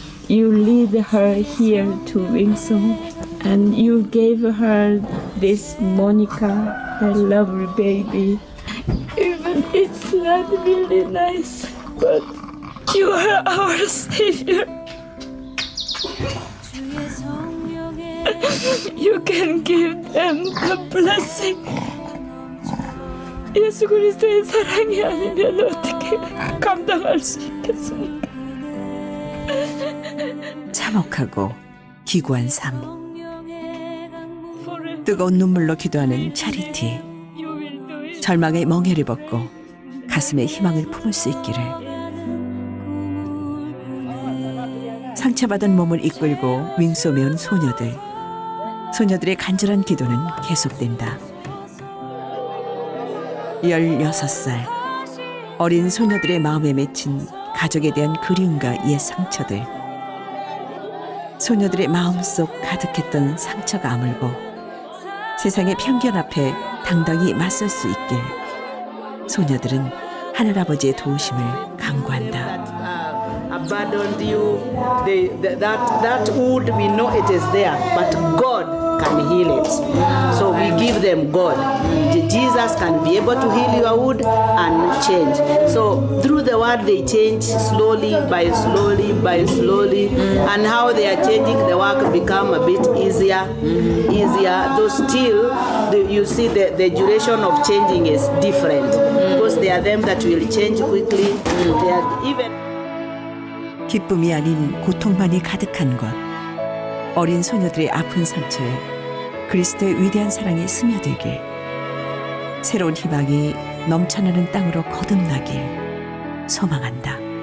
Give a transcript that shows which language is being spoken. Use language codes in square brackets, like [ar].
[en] You lead her here to Wingsong, and you gave her this Monica, her lovely baby. Even it's not really nice, but you are our savior. You can give them the blessing. [ko] 예수 그리스도의 사랑이 아니면 어떻게 감당할 수 있겠습니까? 참혹하고 기구한 삶. 뜨거운 눈물로 기도하는 차리티. 절망의 멍해를 벗고 가슴에 희망을 품을 수 있기를. 상처받은 몸을 이끌고 윙솜에 온 소녀들. 소녀들의 간절한 기도는 계속된다. 16살. 어린 소녀들의 마음에 맺힌 가족에 대한 그리움과 옛 상처들. 소녀들의 마음속 가득했던 상처가 아물고 세상의 편견 앞에 당당히 맞설 수 있길 소녀들은 하늘아버지의 도우심을 간구한다. [en] Abandoned you, that wound we know it is there, but God can heal it. So we give them God. Jesus can be able to heal your wound and change. So through the word they change slowly by slowly, and how they are changing, the work become a bit easier. Though still, you see the duration of changing is different because there are them that will change quickly. They are even. [ko] 기쁨이 아닌 고통만이 가득한 것. 어린 소녀들의 아픈 상처에 그리스도의 위대한 사랑이 스며들길. 새로운 희망이 넘쳐나는 땅으로 거듭나길 소망한다.